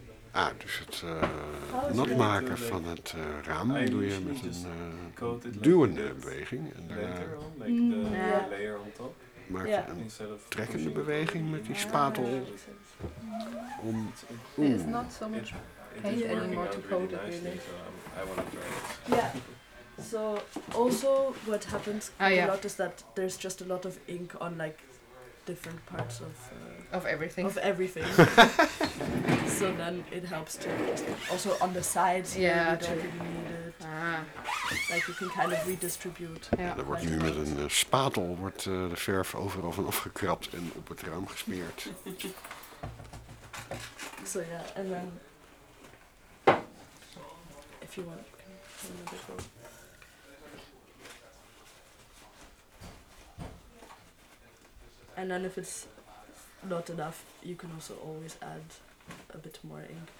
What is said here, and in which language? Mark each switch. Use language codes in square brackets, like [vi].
[nl] Ah, dus het nat maken van het raam doe je met een duwende beweging. En daarna maak je een trekkende beweging met die spatel. Om, [en] it's not so much pain anymore to coat it, really. Yeah. So, also what happens a lot is that there's just a lot of ink on like different parts of everything. Of everything. So then it helps to also on the sides like you can kind of redistribute. [nl] Er wordt nu met een spatel wordt de verf overal van afgekrapt en op het raam gesmeerd. [en] So yeah, and then if you want and then if it's not enough, you can also always add a bit more ink.